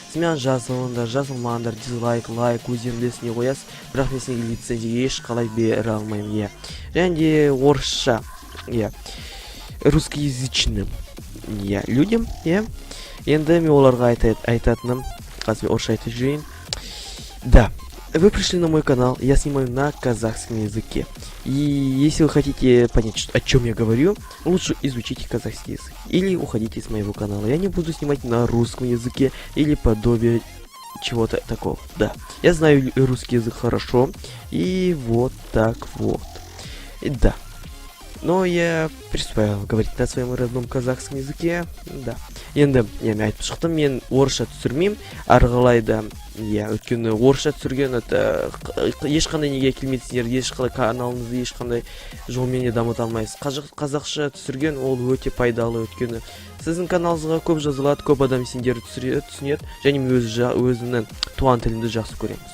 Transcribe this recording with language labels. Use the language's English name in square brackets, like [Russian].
[Kazakh] Сіз мен жазылыңдар, жазылмаңдар, дизлайк, лайк, өздерің білесіне қоясыз, бірақ мен сізге лицензия ешқалай бере алмаймын. Және де орысша, [Russian] русскоязычным людям, [Kazakh] енді мен оларға айтатыным, қазір орысша айтып жүрейін. [Russian] Вы пришли на мой канал, я снимаю на казахском языке. И если вы хотите понять, о чем я говорю, лучше изучите казахский язык. Или уходите с моего канала. Я не буду снимать на русском языке или подобие чего-то такого. Я знаю русский язык хорошо. И вот так вот. Но я приступаю говорить на своем родном казахском языке. [Kazakh] Енді мен айтып шықтым, мен орысша түсірмеймін. Арғалайда, өйткені орысша түсірген ешқандай неге келмейсіңдер, ешқандай каналыңызды ешқандай жолмен дамыта алмайсыз. Қазақша түсірген ол өте пайдалы, өйткені сіздің каналыңызға көп жазылады, көп адам сендерді түсінеді, және мен өзімнің туған тілімді жақсы көремін.